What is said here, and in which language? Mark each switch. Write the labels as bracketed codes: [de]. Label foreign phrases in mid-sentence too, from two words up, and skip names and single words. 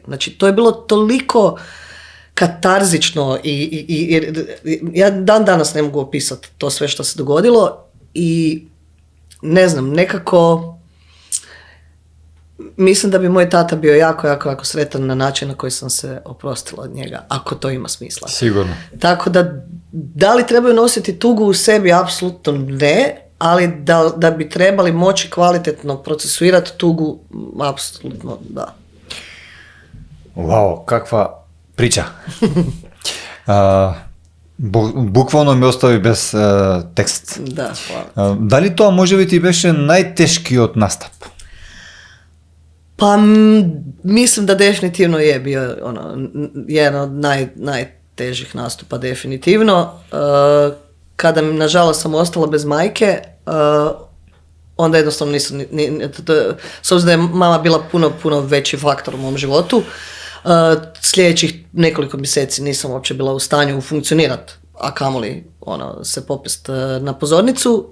[hr] Znači, to je bilo toliko katarzično i ja dan danas ne mogu opisati to sve što se dogodilo i ne znam, nekako mislim da bi moj tata bio jako sretan na način na koji sam se oprostila od njega, ako to ima smisla. Sigurno. Tako da li trebaju nositi tugu u sebi? Apsolutno ne, ali da bi trebali moći kvalitetno procesuirati tugu, apsolutno da. [mk] Вау, каква прича. Буквално ме остави без текст. [hr] Da, hvala. [mk] Дали тоа можеби ти беше најтешкиот настап? [hr] Pa mislim da definitivno je bio jedan od najtežih nastupa definitivno. Kada nažalost sam ostala bez majke, onda jednostavno nisam, s obzirom da je mama bila puno veći faktor u mom životu, sljedećih nekoliko mjeseci nisam uopće bila u stanju funkcionirati, a kamoli se popest na pozornicu.